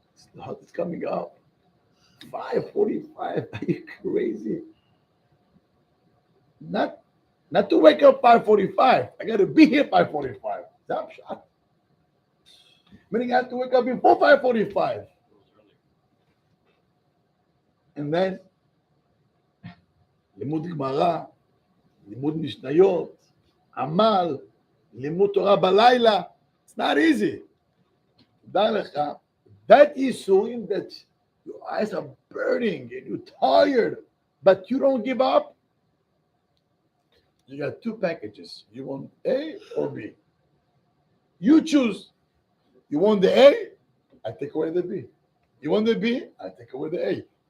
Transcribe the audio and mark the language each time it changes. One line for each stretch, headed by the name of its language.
English: Slihot is coming up. 5:45. Are you crazy? Not to wake up 5:45. I got to be here 5:45. Stop shot. Meaning I have to wake up before 5:45. And then,
Hebrew: לימוד גמרא, לימוד משניות, עמל, לימוד תורה בלילה.
English: It's not easy.
Hebrew: דע לך,
English: that ייסורים that your eyes are burning and you're tired, but you don't give up. You got two packages. You want A or B? You choose. You want the A? I take away the B. You want the B? I take away the A.